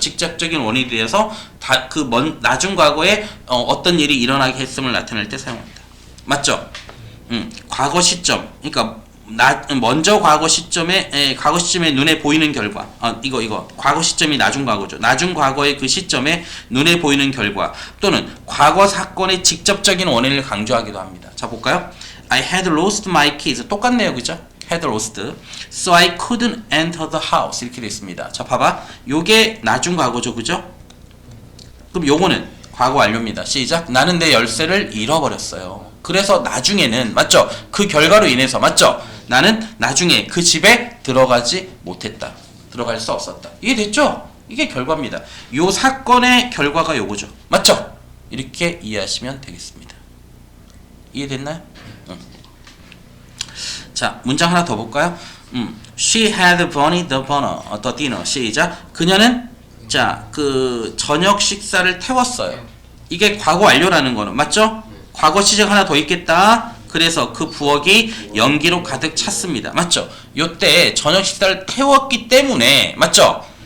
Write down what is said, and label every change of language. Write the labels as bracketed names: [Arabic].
[Korean] 직접적인 원인이 되어서 나중 과거에 어떤 일이 일어나게 했음을 나타낼 때 사용합니다. 맞죠? 과거 시점. 그러니까 먼저 과거 시점에 눈에 보이는 결과. 이거 과거 시점이 나중 과거죠. 나중 과거의 그 시점에 눈에 보이는 결과 또는 과거 사건의 직접적인 원인을 강조하기도 합니다. 자, 볼까요? [English] I had lost my keys. [Korean] 똑같네요. 그죠? [English] had lost. So I couldn't enter the house. [Korean] 이렇게 됐습니다. 자, 봐봐. 요게 나중 과거죠. 그죠? 그럼 요거는 과거 완료입니다. 시작. 나는 내 열쇠를 잃어버렸어요. 그래서 나중에는, 맞죠? 그 결과로 인해서, 맞죠? 나는 나중에 그 집에 들어가지 못했다. 들어갈 수 없었다. 이해됐죠? 이게 결과입니다. 요 사건의 결과가 요거죠. 맞죠? 이렇게 이해하시면 되겠습니다. 이해됐나요? 자, 문장 하나 더 볼까요? [English] She had burned the dinner. [Korean] 시작. 그녀는 저녁 식사를 태웠어요. 이게 과거 완료라는 거는 맞죠? 과거 시제 하나 더 있겠다. 그래서 그 부엌이 연기로 가득 찼습니다. 맞죠? 요때 저녁 식사를 태웠기 때문에 맞죠?